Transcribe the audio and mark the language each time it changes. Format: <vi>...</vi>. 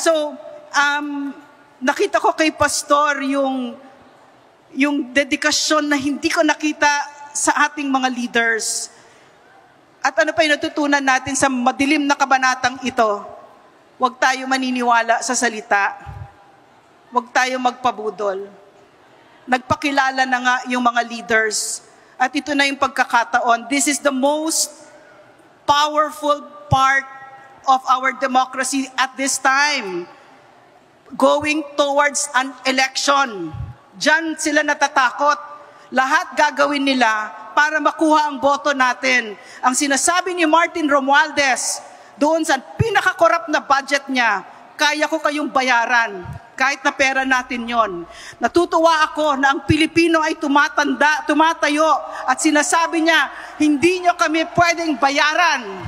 <tl>So, nakita ko kay Pastor yung dedikasyon na hindi ko nakita sa ating mga leaders. At ano pa yung natutunan natin sa madilim na kabanatang ito? Huwag tayo maniniwala sa salita. Huwag tayo magpabudol. Nagpakilala na nga yung mga leaders. At ito na yung pagkakataon.</tl> <en>This is the most powerful part of our democracy at this time. Going towards an election.</en> <tl>Diyan sila natatakot. Lahat gagawin nila para makuha ang boto natin. Ang sinasabi ni Martin Romualdez, doon sa pinakakorap na budget niya, kaya ko kayong bayaran. kahit na pera natin yon. Natutuwa ako na ang Pilipino ay tumatayo at sinasabi niya, hindi nyo kami pwedeng bayaran.</tl>